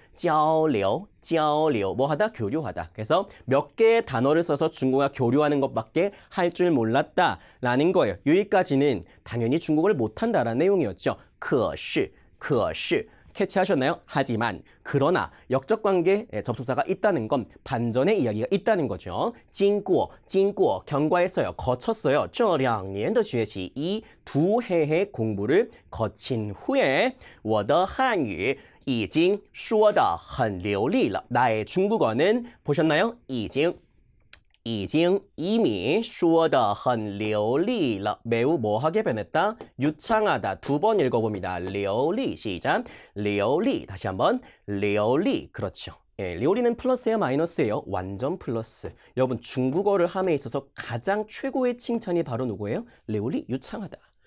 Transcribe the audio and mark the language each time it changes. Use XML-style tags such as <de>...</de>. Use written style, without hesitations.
<ko>交流, 뭐 하다? 교류하다. 그래서 몇 개의 단어를 써서 중국어와 교류하는 것밖에 할 줄 몰랐다 라는 거예요. 여기까지는 당연히 중국어를 못한다라는 내용이었죠. 可是 캐치하셨나요? 하지만, 그러나 역적관계 접속사가 있다는 건 반전의 이야기가 있다는 거죠. 经过 경과했어요. 거쳤어요.</ko> <zh>这2年的学习</zh> <ko>이 2해의 공부를 거친 후에</ko> <zh>我的汉语已经说得很流利了.</zh> <ko>나의 중국어는 보셨나요?</ko> <zh>已经 说得很流利了.</zh> <ko>매우 뭐하게 변했다? 유창하다. 2번 읽어봅니다. 流利, 시작. 流利, 다시 한번. 流利, 그렇죠. 예, 流利는 플러스예요, 마이너스예요? 완전 플러스. 여러분, 중국어를 함에 있어서 가장 최고의 칭찬이 바로 누구예요? 流利, 유창하다.</ko>